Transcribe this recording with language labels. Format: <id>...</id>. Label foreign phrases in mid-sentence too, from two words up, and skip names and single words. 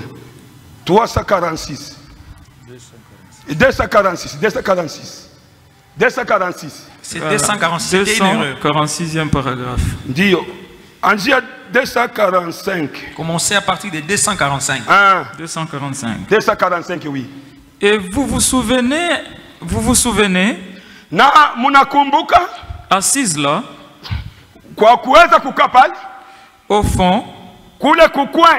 <fr>346. 246. C'est 246. C'était une erreur. 246e paragraphe.</fr> <sw>Ndio. Anzia 245.</sw> <fr>Commencez à partir de 245. 245. 245, oui. Et vous vous souvenez,</fr> <sw>Na munakumbuka</sw> <fr>assise là,</fr> <sw>kwa kuweza kukaa pale</sw> <fr>au fond,</fr> <sw>kule kukwe,</sw>